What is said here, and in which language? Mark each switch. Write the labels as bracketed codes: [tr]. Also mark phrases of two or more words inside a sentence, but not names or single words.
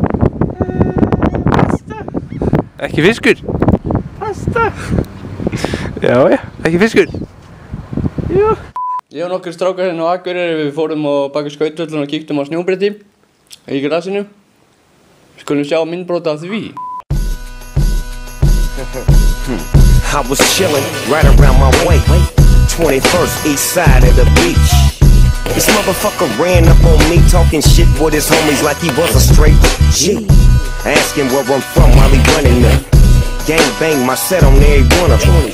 [is] Pasta. Ekki fiskur? Pasta. Já, ekki fiskur? Jú. Ég og nokkur strákar hérna á Akureyri, við fórum á bak við skautvöllin og kíktum á snjóbretti í grasinu. Skulum sjá myndbrot af því. [en] I was chillin' right around my way, 21st east side of the beach. This motherfucker ran up on me talking shit with his homies like he was a straight G. Asking where I'm from while he running up. Gang bang my set on every one of them.